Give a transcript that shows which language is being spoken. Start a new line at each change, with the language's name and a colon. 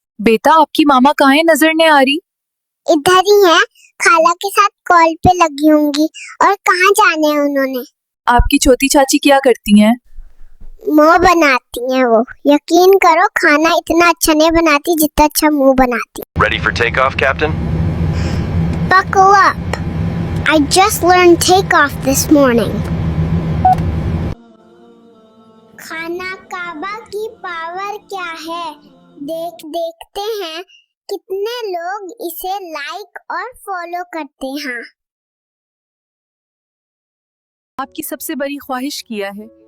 Hindi: बेटा, आपकी मामा कहाँ है? नजर नहीं आ रही। इधर ही है, खाला के साथ कॉल पे लगी होंगी। और कहाँ जाने हैं उन्होंने? आपकी छोटी चाची क्या करती हैं? मुंह बनाती हैं वो। यकीन करो, खाना इतना अच्छा नहीं बनाती जितना अच्छा मुंह बनाती।
English: Ready for takeoff, Captain? Buckle up. I just learned takeoff this morning.
Hindi: खाना काबा की पावर क्या है, देखते हैं कितने लोग इसे लाइक और फॉलो करते हैं। आपकी सबसे बड़ी ख्वाहिश क्या है?